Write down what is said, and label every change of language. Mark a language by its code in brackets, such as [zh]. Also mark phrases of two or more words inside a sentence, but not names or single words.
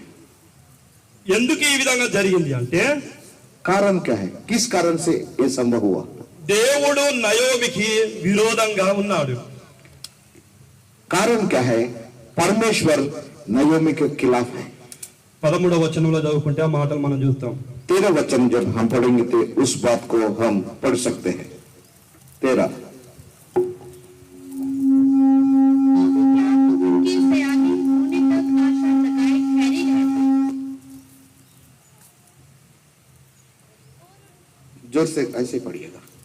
[te] ఎందుకు ఈ విధంగా జరిగింది అంటే [hi] कारण क्या है, किस कारण से ये संभव हुआ? [te] దేవుడు నయోమికి విరోధంగా ఉన్నాడు. [hi] कारण क्या है, परमेश्वर नयोमी के खिलाफ है। [te] 13వ వచనంలో చదువుకుంటే ఆ మాటలు మనం చూస్తాం. [hi] 13 वचन जब हम पढ़ेंगे तो उस बात को हम पढ़ सकते हैं। 13 उनकी सयानी होने तक आशा लगाए ठहरी रहती। जोर से ऐसे पढ़िएगा।